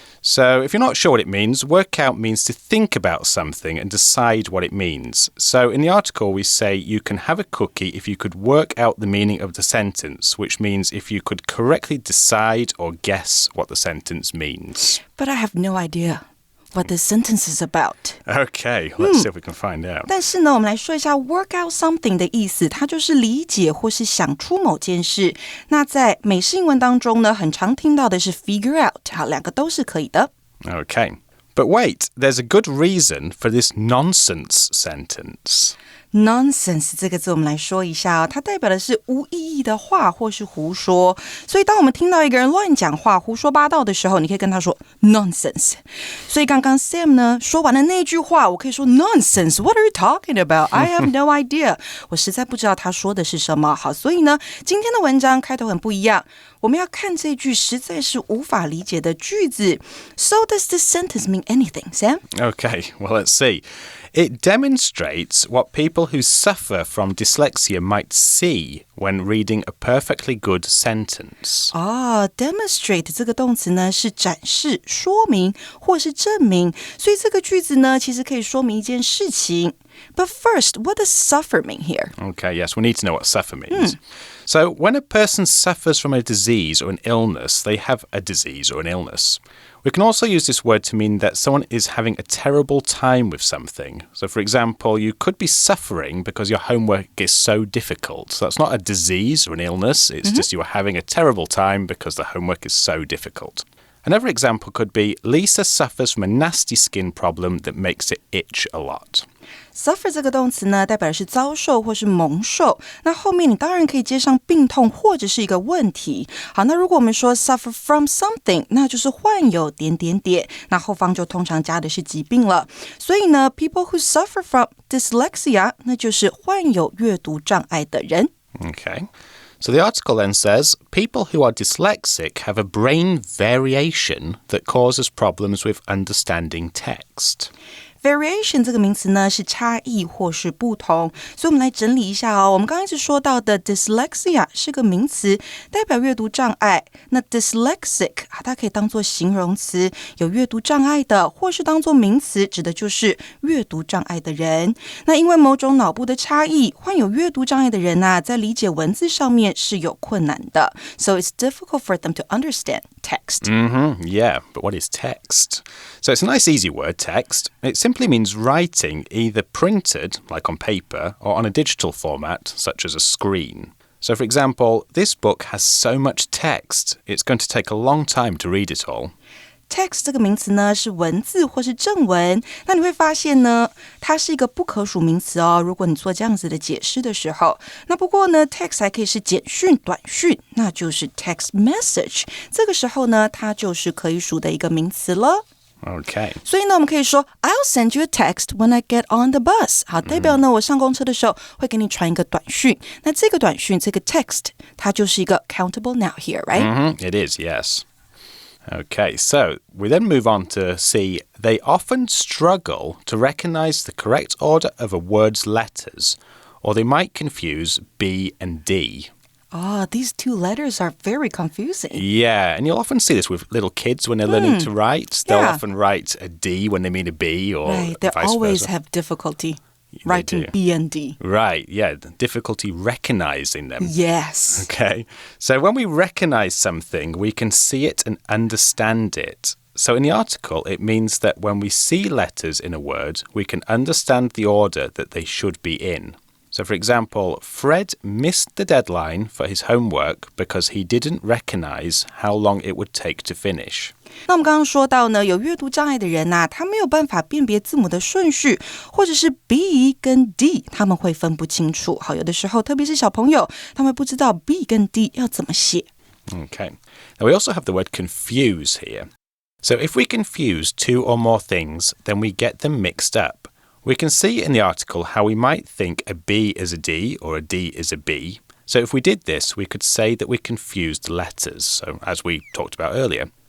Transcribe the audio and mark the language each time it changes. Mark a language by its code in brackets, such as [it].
[en] So if you're not sure what it means, work out means to think about something and decide what it means. So in the article, we say you can have a cookie if you could work out the meaning of the sentence, which means if you could correctly decide or guess what the sentence means. But I have no idea what this sentence is about. Okay, let's see if we can find out. [zh] 但是呢，我们来说一下 work out something 的意思，它就是理解或是想出某件事。那在美式英文当中呢，很常听到的是 figure out， 好，两个都是可以的。 [en] Okay. But wait, there's a good reason for this nonsense sentence. [zh] Nonsense 这个字我们来说一下它代表的是无意义的话或是胡说。所以当我们听到一个人乱讲话、胡说八道的时候，你可以跟他说 Nonsense。所以刚刚 Sam 呢说完了那句话，我可以说 [en] Nonsense, what are you talking about? I have no idea. [zh] 我实在不知道他说的是什么。好，所以呢今天的文章开头很不一样，我们要看这句实在是无法理解的句子。 [en] So does this sentence mean anything, Sam? Okay, well, let's see. It demonstrates what people who suffer from dyslexia might see when reading a perfectly good sentence. [zh] Demonstrate 这个动词呢是展示、说明或是证明，所以这个句子呢其实可以说明一件事情。 [en] But first, what does suffer mean here? Okay, yes, we need to know what suffer means. So when a person suffers from a disease or an illness, they have a disease or an illness. We can also use this word to mean that someone is having a terrible time with something. So, for example, you could be suffering because your homework is so difficult. So that's not a disease or an illness. It's just you are having a terrible time because the homework is so difficult. Another example could be Lisa suffers from a nasty skin problem that makes it itch a lot. [zh] Suffer 这个动词呢代表的是遭受或是蒙受，那后面你当然可以接上病痛或者是一个问题。好，那如果我们说 suffer from something， 那就是患有点点点，那后方就通常加的是疾病了。所以呢 [en] people who suffer from dyslexia， [zh] 那就是患有阅读障碍的人。 [en] Okay. So the article then says, people who are dyslexic have a brain variation that causes problems with understanding text.Variation [zh] 这个名词呢是差异或是不同，所以我们来整理一下哦。我们刚刚一直说到的 Dyslexia 是个名词，代表阅读障碍。那 Dyslexic 它可以当作形容词，有阅读障碍的，或是当作名词，指的就是阅读障碍的人。那因为某种脑部的差异，患有阅读障碍的人在理解文字上面是有困难的。 [en] So it's difficult for them to understand text. Yeah, but what is text? So it's a nice easy word, text. It simply means writing either printed, like on paper, or on a digital format, such as a screen. So, for example, this book has so much text, it's going to take a long time to read it all. [zh] Text 这个名词呢是文字或是正文，那你会发现呢它是一个不可数名词哦，如果你做这样子的解释的时候。那不过呢 text 还可以是简讯、短讯，那就是 text message， 这个时候呢它就是可以数的一个名词了。 [en] Okay. [zh] 所以呢我们可以说 [en] I'll send you a text when I get on the bus。 [zh] 好，代表呢我上公车的时候会给你传一个短讯。那这个短讯，这个 text 它就是一个 [en] countable now here, right? It is, yes. Okay, so we then move on to see they often struggle to recognize the correct order of a word's letters, or they might confuse B and D. These two letters are very confusing. Yeah, and you'll often see this with little kids when they're learning to write. They'll often write a D when they mean a B, or right, they vice always versa. have difficulty writing B and D. Right, yeah, difficulty recognizing them. Yes. Okay, so when we recognize something, we can see it and understand it. So in the article, it means that when we see letters in a word, we can understand the order that they should be in. So, for example, Fred missed the deadline for his homework because he didn't recognize how long it would take to finish. [zh] 那我们刚刚说到呢，有阅读障碍的人他没有办法辨别字母的顺序，或者是 B 跟 D 他们会分不清楚。好，有的时候特别是小朋友，他们不知道 B 跟 D 要怎么写。 [en] Okay. Now, we also have the word confuse here. So if we confuse two or more things, then we get them mixed up.We can see in the article how we might think a B is a D or a D is a B. So if we did this, we could say that we confused letters, so as we talked about earlier.